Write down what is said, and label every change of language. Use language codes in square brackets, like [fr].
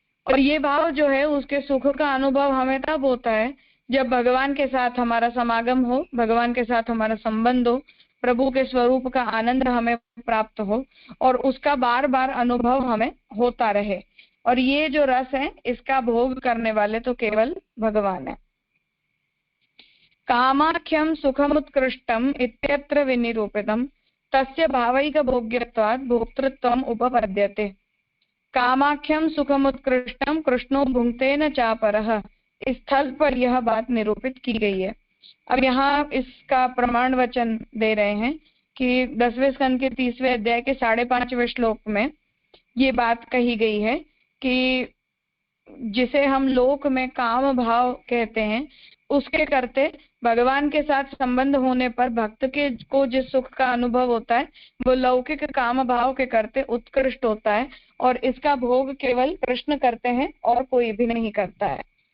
[hi] और ये भाव जो है उसके सुख का अनुभव हमें तब होता है जब भगवान के साथ हमारा समागम हो, भगवान के साथ हमारा संबंध हो, प्रभु के स्वरूप का आनंद हमें प्राप्त हो और उसका बार बार अनुभव हमें होता रहे। और ये जो रस है इसका भोग करने वाले तो केवल भगवान है। [sa] कामाख्यम सुखमुत्कृष्टम इत्यत्र विनिरूपितम तस्य भावैक भोग्यत्वात् भोक्तृत्वम उपपद्यते। कामाख्यम सुखमुत्कृष्टम कृष्णो भुंक्ते न चापरः, [hi] इस स्थल पर यह बात निरूपित की गई है। अब यहाँ इसका प्रमाण वचन दे रहे हैं कि 10वें स्कंद के 30वें अध्याय के 5.5वें श्लोक में ये बात कही गई है कि जिसे हम लोक में काम भाव कहते हैं उसके करते भगवान के साथ संबंध होने पर भक्त के को जिस सुख का अनुभव होता है वो लौकिक काम भाव के करते उत्कृष्ट होता है और इसका भोग केवल कृष्ण करते हैं और कोई भी नहीं करता है।